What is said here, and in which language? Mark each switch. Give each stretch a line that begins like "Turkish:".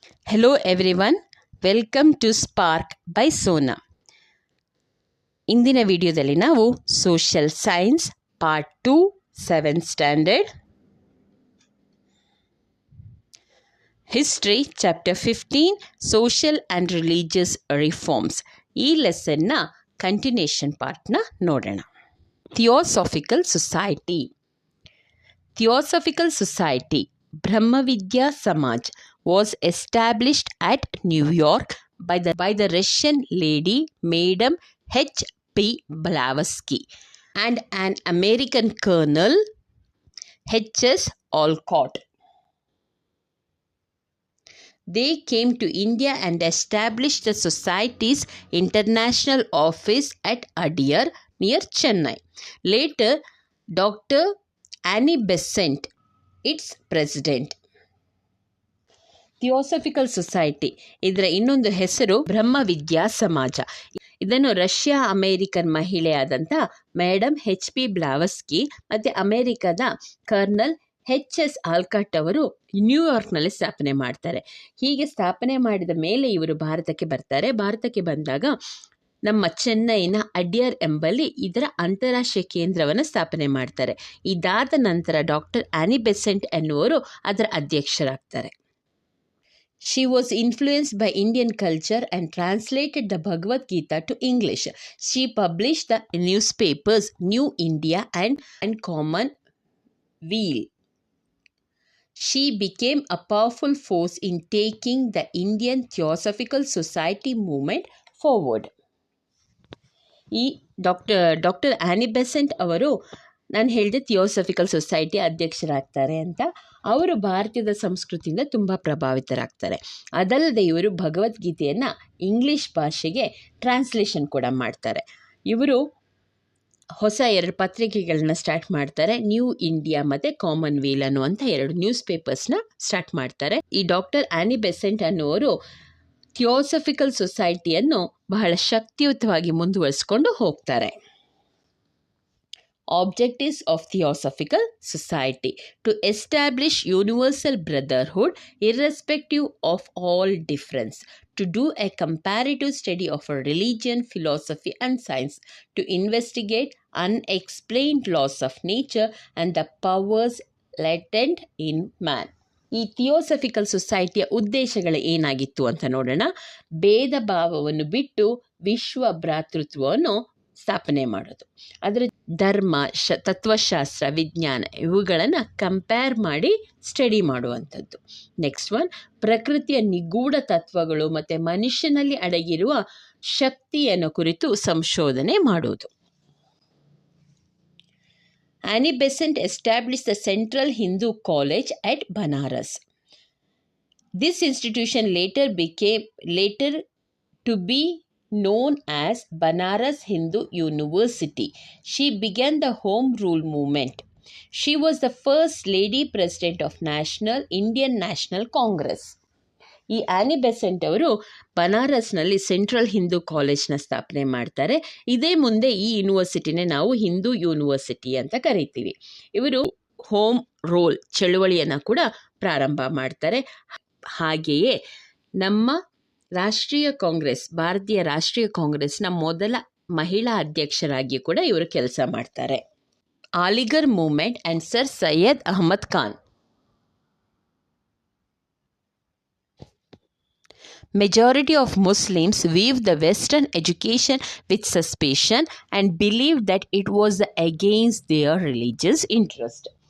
English: Hello everyone, welcome to Spark by Sona.
Kannada: ಇಂದಿನ ವಿಡಿಯೋದಲ್ಲಿ ನಾವು social science part 2 7th standard history chapter 15 social and religious reforms ಈ ಲೆಸನ್ನ continuation ಪಾರ್ಟ್ನ ನೋಡೋಣ.
English: Theosophical society Brahmavidya Samaj was established at New York by the Russian lady Madam H.P. Blavatsky and an American colonel H.S. Olcott. They came to India and established the society's international office at Adyar near Chennai. Later, Dr. Annie Besant, its president.
Kannada: Theosophical society ಇದರ ಇನ್ನೊಂದು ಹೆಸರು ಬ್ರಹ್ಮವಿದ್ಯಾ ಸಮಾಜ. ಇದನ್ನು Russia American ಮಹಿಳೆಯಾದಂಥ madam H.P. ಬ್ಲಾವಸ್ಕಿ ಮತ್ತು ಅಮೇರಿಕದ kernel H.S. Olcott ಅವರು ನ್ಯೂಯಾರ್ಕ್ನಲ್ಲಿ ಸ್ಥಾಪನೆ ಮಾಡ್ತಾರೆ. ಹೀಗೆ ಸ್ಥಾಪನೆ ಮಾಡಿದ ಮೇಲೆ ಇವರು ಭಾರತಕ್ಕೆ ಬರ್ತಾರೆ. ಭಾರತಕ್ಕೆ ಬಂದಾಗ ನಮ್ಮ ಚೆನ್ನೈನ ಅಡ್ಯರ್ ಎಂಬಲ್ಲಿ ಇದರ ಅಂತಾರಾಷ್ಟ್ರೀಯ ಕೇಂದ್ರವನ್ನು ಸ್ಥಾಪನೆ ಮಾಡ್ತಾರೆ. ಇದಾದ ನಂತರ ಡಾಕ್ಟರ್ ಆನಿ ಬೆಸೆಂಟ್ ಎನ್ನುವರು ಅದರ ಅಧ್ಯಕ್ಷರಾಗ್ತಾರೆ.
English: She was influenced by Indian culture and translated the Bhagavad Gita to English. She published the newspapers New India and Commonweal. She became a powerful force in taking the Indian Theosophical Society movement forward.
Kannada: ಈ doctor ಆನಿ Besant ಅವರು ನಾನು ಹೇಳಿದೆ theosophical society ಅಧ್ಯಕ್ಷರಾಗ್ತಾರೆ ಅಂತ. ಅವರು ಭಾರತೀಯದ ಸಂಸ್ಕೃತಿಯಿಂದ ತುಂಬ ಪ್ರಭಾವಿತರಾಗ್ತಾರೆ. ಅದಲ್ಲದೆ ಇವರು ಭಗವದ್ಗೀತೆಯನ್ನು ಇಂಗ್ಲೀಷ್ ಭಾಷೆಗೆ ಟ್ರಾನ್ಸ್ಲೇಷನ್ ಕೂಡ ಮಾಡ್ತಾರೆ. ಇವರು ಹೊಸ 2 ಪತ್ರಿಕೆಗಳನ್ನ ಸ್ಟಾರ್ಟ್ ಮಾಡ್ತಾರೆ. ನ್ಯೂ ಇಂಡಿಯಾ ಮತ್ತು ಕಾಮನ್ವೆಲ್ ಅನ್ನುವಂಥ 2 ನ್ಯೂಸ್ ಪೇಪರ್ಸ್ನ ಸ್ಟಾರ್ಟ್ ಮಾಡ್ತಾರೆ. ಈ ಡಾಕ್ಟರ್ ಆನಿ ಬೆಸೆಂಟ್ ಅನ್ನುವರು ಥಿಯೋಸಾಫಿಕಲ್ ಸೊಸೈಟಿಯನ್ನು ಬಹಳ ಶಕ್ತಿಯುತವಾಗಿ ಮುಂದುವರಿಸಿಕೊಂಡು ಹೋಗ್ತಾರೆ.
English: Objectives of Theosophical Society: to establish universal brotherhood irrespective of all difference, to do a comparative study of a religion, philosophy and science, to investigate unexplained laws of nature and the powers latent in man.
Kannada: ಈ theosophical ಸೊಸೈಟಿಯ ಉದ್ದೇಶಗಳು ಏನಾಗಿತ್ತು ಅಂತ ನೋಡೋಣ. ಭೇದ ಭಾವವನ್ನು ಬಿಟ್ಟು ವಿಶ್ವ ಭ್ರಾತೃತ್ವವನ್ನು ಸ್ಥಾಪನೆ ಮಾಡೋದು, ಅದರ ಧರ್ಮ, ತತ್ವಶಾಸ್ತ್ರ, ವಿಜ್ಞಾನ ಇವುಗಳನ್ನು ಕಂಪೇರ್ ಮಾಡಿ ಸ್ಟಡಿ ಮಾಡುವಂಥದ್ದು. ನೆಕ್ಸ್ಟ್ ಒನ್, ಪ್ರಕೃತಿಯ ನಿಗೂಢ ತತ್ವಗಳು ಮತ್ತು ಮನುಷ್ಯನಲ್ಲಿ ಅಡಗಿರುವ ಶಕ್ತಿಯನ್ನು ಕುರಿತು ಸಂಶೋಧನೆ ಮಾಡುವುದು.
English: Annie Besant established the Central Hindu College at Banaras. This institution later to be known as Banaras Hindu University. She began the Home Rule movement. She was the first lady president of Indian National Congress.
Kannada: ಈ ಆನಿ Besant ಅವರು ಬನಾರಸ್ನಲ್ಲಿ central Hindu ಕಾಲೇಜ್ನ ಸ್ಥಾಪನೆ ಮಾಡ್ತಾರೆ. ಇದೇ ಮುಂದೆ ಈ ಯೂನಿವರ್ಸಿಟಿನೇ ನಾವು Hindu university ಅಂತ ಕರಿತೀವಿ. ಇವರು ಹೋಮ್ ರೂಲ್ ಚಳುವಳಿಯನ್ನು ಕೂಡ ಪ್ರಾರಂಭ ಮಾಡ್ತಾರೆ. ಹಾಗೆಯೇ ನಮ್ಮ ರಾಷ್ಟ್ರೀಯ ಕಾಂಗ್ರೆಸ್, ಭಾರತೀಯ ರಾಷ್ಟ್ರೀಯ ಕಾಂಗ್ರೆಸ್ನ ಮೊದಲ ಮಹಿಳಾ ಅಧ್ಯಕ್ಷರಾಗಿ ಕೂಡ ಇವರು ಕೆಲಸ ಮಾಡ್ತಾರೆ.
English: Aligarh movement and sir Syed Ahmad Khan. Majority of Muslims viewed the Western education with suspicion and believed that it was against their religious interest.